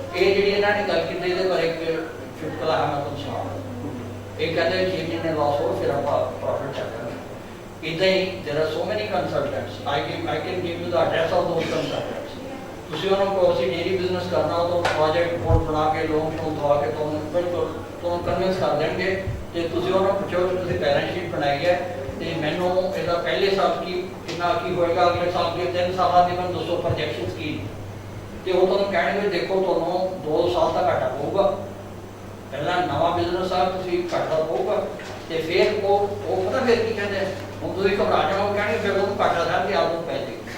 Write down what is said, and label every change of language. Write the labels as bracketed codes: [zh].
[pa] ये ਜਿਹੜੀ ਇਹਨਾਂ ਨੇ ਗੱਲ ਕੀਤੀ ਇਹਦੇ ਬਾਰੇ ਇੱਕ ਚੁਟਕਲਾ ਹੈ ਮੈਂ ਤੁਹਾਨੂੰ ਸੁਣਾਉਂਦਾ। ਇਹ ਕਹਿੰਦੇ 6 ਮਹੀਨੇ ਲਾਸ ਹੋ ਫਿਰ ਆਪਾਂ ਪ੍ਰੋਫਿਟ ਚੈੱਕ ਕਰਾਂਗੇ। ਇਦਾਂ ਹੀ [en] there are so many consultants. I can give you the address of those consultants. [pa] ਤੁਸੀਂ ਉਹਨਾਂ ਕੋਲ ਅਸੀਂ ਡੇਰੀ ਬਿਜ਼ਨਸ ਕਰਨਾ ਤਾਂ ਪ੍ਰੋਜੈਕਟ ਰਿਪੋਰਟ ਬਣਾ ਕੇ ਲੋਨ ਸ਼ੋਨ ਦਵਾ ਕੇ ਤੁਹਾਨੂੰ ਬਿਲਕੁਲ ਤੁਹਾਨੂੰ ਕਨਵਿੰਸ ਕਰ ਦੇਣਗੇ ਤੇ ਤੁਸੀਂ ਉਹਨਾਂ ਨੂੰ ਪੁੱਛੋ ਕਿ ਤੁਸੀਂ ਬੈਲੈਂਸ ਸ਼ੀਟ ਬਣਾਈ ਹੈ ਤੇ ਮੈਨੂੰ ਇਹਦਾ ਪਹਿਲੇ ਸਾਲ ਕੀ ਕਿੰਨਾ ਕੀ ਹੋਏਗਾ ਅਗਲੇ ਸਾਲ ਦੇ 3 ਸਾਲਾਂ ਦੀ ਮੈਨੂੰ ਦੱਸੋ ਪ੍ਰੋਜੈਕਸ਼ਨਸ ਕੀ ਤੇ ਉਹ ਤੁਹਾਨੂੰ ਕਹਿਣਗੇ ਦੇਖੋ ਤੁਹਾਨੂੰ 2 ਸਾਲ ਦਾ ਘਾਟਾ ਪਊਗਾ ਪਹਿਲਾਂ ਨਵਾਂ ਬਿਜ਼ਨਸ ਆ ਤੁਸੀਂ ਘਾਟਾ ਪਊਗਾ ਤੇ ਫਿਰ ਉਹ ਪਤਾ ਫਿਰ ਕੀ ਕਹਿੰਦੇ ਹੁਣ ਤੁਸੀਂ ਘਬਰਾ ਜਾਓ ਕਹਿਣਗੇ ਫਿਰ ਉਹਨੂੰ ਘਾਟਾ ਸਾਹਿਬ ਦੀ ਆਦਤ ਪੈ ਜਾਏਗੀ